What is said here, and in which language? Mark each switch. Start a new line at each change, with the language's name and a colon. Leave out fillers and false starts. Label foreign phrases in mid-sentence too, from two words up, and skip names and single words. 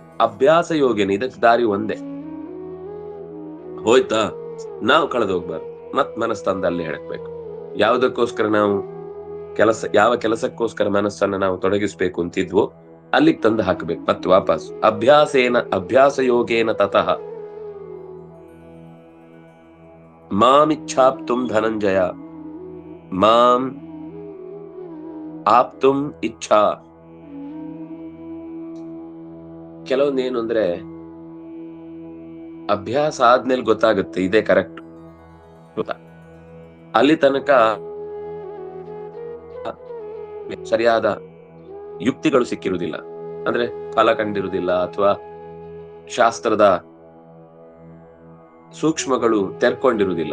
Sanskrit: ಅಭ್ಯಾಸ ಯೋಗೇನ,
Kannada: ಇದಕ್ಕೆ ದಾರಿ ಒಂದೇ. ಹೋಯ್ತಾ, ನಾವು ಕಳೆದೋಗ್ಬಾರ್ದು, ಮತ್ ಮನಸ್ಸು ತಂದಲ್ಲಿ ಹೇಳಕ್ಬೇಕು. ಯಾವುದಕ್ಕೋಸ್ಕರ ನಾವು ಯಾವ ಕೆಲಸಕ್ಕೋಸ್ಕರ ಮನಸ್ಸನ್ನ ನಾವು ತೊಡಗಿಸ್ಬೇಕು ಅಂತಿದ್ವೋ ಅಲ್ಲಿಗೆ ತಂದು ಹಾಕಬೇಕು ಮತ್ತೆ ವಾಪಸ್.
Sanskrit: ಅಭ್ಯಾಸ ಯೋಗೇನ ತತಃ ಮಾಮಿಚ್ಛಾಪ್ತುಂ ಧನಂಜಯ. ಮಾಂ ಆಪ್ತುಂ ಇಚ್ಛಾ.
Kannada: ಕೆಲವೊಂದೇನು ಅಂದ್ರೆ ಅಭ್ಯಾಸ ಆದ್ಮೇಲೆ ಗೊತ್ತಾಗುತ್ತೆ ಇದೇ ಕರೆಕ್ಟ್ ಗೊತ್ತಾ. ಅಲ್ಲಿ ತನಕ ಸರಿಯಾದ ಯುಕ್ತಿಗಳು ಸಿಕ್ಕಿರುವುದಿಲ್ಲ, ಅಂದ್ರೆ ಫಲ ಕಂಡಿರುವುದಿಲ್ಲ, ಅಥವಾ ಶಾಸ್ತ್ರದ ಸೂಕ್ಷ್ಮಗಳು ತೆರ್ಕೊಂಡಿರುವುದಿಲ್ಲ.